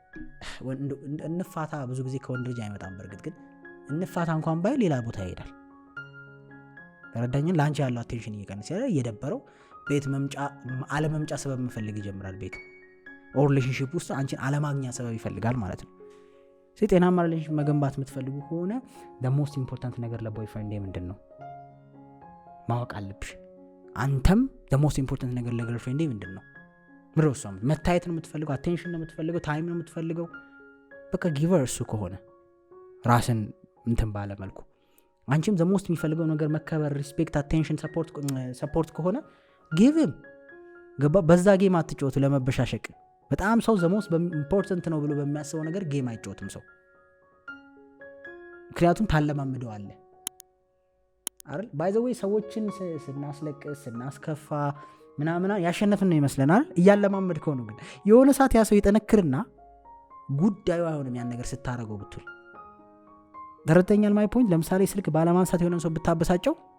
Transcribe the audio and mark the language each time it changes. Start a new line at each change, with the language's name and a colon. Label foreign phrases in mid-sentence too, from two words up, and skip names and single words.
Amharic: እንፋታ ብዙ ጊዜ ከወንድ ልጅ አይመጣም። በእርግጥ ግን እንፋታ እንኳን ባይ ሌላ ቦታ ይሄዳል። ተረዳኝን። ለአንቺ ያለው አቴንሽን እየቀነሰ ያለ እየደበረው ቤት መምጫ አለመምጫ ሰበብ መፈልግ ይጀምራል። ቤት
English: or relationship
Amharic: ውስጥ አንቺን አለማግኛ ሰበብ ይፈልጋል ማለት ነው። ጤናማ ሪሌሽንሺፕ መገንባት የምትፈልጉ ከሆነ
English: the most important
Amharic: ነገር ለቦይፍሬንድ ምንድን ነው ማወቅ አለብሽ። አንተም
English: the most important
Amharic: ነገር ለገርልፍሬንድ ምንድን ነው? ምሮሷም መታየት ነው የምትፈልገው፣ አቴንሽን ነው የምትፈልገው፣ ታይም ነው የምትፈልገው። በቃ ጊቨር እሱ ከሆነ ራስን እንትን ባለ መልኩ አንቺም
English: the most
Amharic: የሚፈልገው ነገር መከበር፣
English: respect, attention, support
Amharic: ከሆነ ጊቭም ገባ። በዛ ጌም አትጫወቱ ለመበሻሸቅ። በጣም ሰው
English: the most important
Amharic: ነው ብሎ በሚያስበው ነገር ጌም አይጫወትም ሰው፣ ምክንያቱም ታለማምደዋለ አይደል።
English: by the way
Amharic: ሰዎችን ስናስለቅስ ስናስከፋ ምናምን ያሸነፍን ነው ይመስለናል። እያለማመድከው ነው። ግን የሆነ ሰዓት ያ ሰው ይጠነክርና ጉዳዩ አይሆንም ያን ነገር ስታረገው ብትል። ተረድተኛል
English: my point።
Amharic: ለምሳሌ ስልክ ባለማንሳት የሆነ ሰው ብታበሳጨው